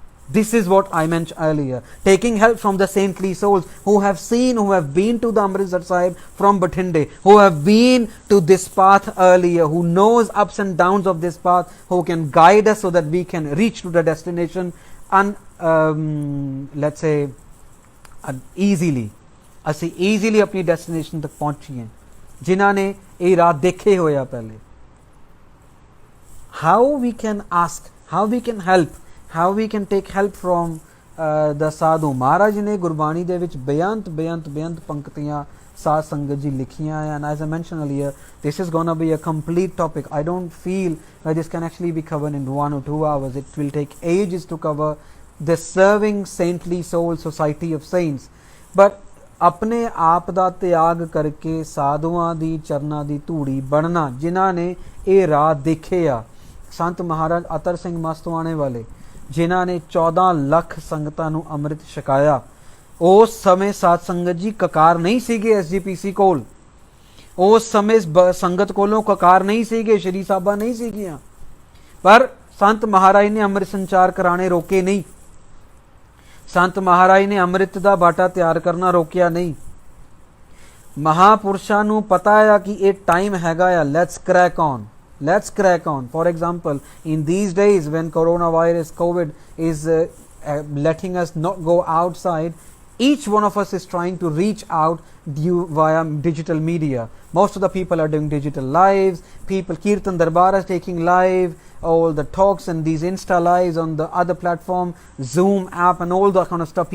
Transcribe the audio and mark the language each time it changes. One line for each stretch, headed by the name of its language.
English: This is what I mentioned earlier. Taking help from the saintly souls who have seen, who have been to the Amritsar Sahib from Batinde, who have been to this path earlier, who knows ups and downs of this path, who can guide us so that we can reach to the destination and let's say easily.
Punjabi: ਅਸੀਂ easily ਆਪਣੀ destination ਤੱਕ ਪਹੁੰਚੀਏ ਜਿਨ੍ਹਾਂ ਨੇ ਇਹ ਰਾਹ ਦੇਖੇ ਹੋਏ ਆ ਪਹਿਲੇ.
English: How we can ask, how we can help, how we can take help from the sadhu.
Punjabi: ਮਹਾਰਾਜ ਨੇ ਗੁਰਬਾਣੀ ਦੇ ਵਿੱਚ ਬੇਅੰਤ ਪੰਕਤੀਆਂ ਸਾਧ ਸੰਗਤ ਜੀ ਲਿਖੀਆਂ ਆ.
English: And as I mentioned earlier, this is going to be a complete topic. I don't feel that this can actually be covered in 1 or 2 hours. It will take ages to cover the serving saintly soul society of saints.
Punjabi: But ਆਪਣੇ ਆਪ ਦਾ ਤਿਆਗ ਕਰਕੇ ਸਾਧੂਆਂ ਦੀ ਚਰਨਾਂ ਦੀ ਧੂੜੀ ਬਣਨਾ, ਜਿਨ੍ਹਾਂ ਨੇ ਇਹ ਰਾਹ ਦੇਖੇ ਆ. ਸੰਤ ਮਹਾਰਾਜ ਅਤਰ ਸਿੰਘ ਮਸਤਵਾਣੇ ਵਾਲੇ, ਜਿਨ੍ਹਾਂ ਨੇ 14 ਲੱਖ ਸੰਗਤਾਂ ਨੂੰ ਅੰਮ੍ਰਿਤ ਛਕਾਇਆ. ਉਸ ਸਮੇਂ ਸਾਧ ਸੰਗਤ ਜੀ ਕਕਾਰ ਨਹੀਂ ਸੀਗੇ SGPC ਕੋਲ. ਉਸ ਸਮੇਂ ਸੰਗਤ ਕੋਲੋਂ ਕਕਾਰ ਨਹੀਂ ਸੀਗੇ, ਸ਼੍ਰੀ ਸਾਹਿਬਾਂ ਨਹੀਂ ਸੀਗੀਆਂ. ਪਰ ਸੰਤ ਮਹਾਰਾਜ ਨੇ ਅੰਮ੍ਰਿਤ ਸੰਚਾਰ ਕਰਾਣੇ ਰੋਕੇ ਨਹੀਂ. ਸੰਤ ਮਹਾਰਾਜ ਨੇ ਅੰਮ੍ਰਿਤ ਦਾ ਬਾਟਾ ਤਿਆਰ ਕਰਨਾ ਰੋਕਿਆ ਨਹੀਂ. ਮਹਾਪੁਰਸ਼ਾਂ ਨੂੰ ਪਤਾ ਆ ਕਿ ਇਹ ਟਾਈਮ ਹੈਗਾ ਆ,
English: Let's crack on, let's crack on. For example, in these days when coronavirus COVID is letting us not go outside, each one of us is trying to reach out via digital media. Most of the people are doing digital lives. People, Kirtan Darbar is taking live all the talks and these Insta lives on the other platform, Zoom app and all that kind of stuff.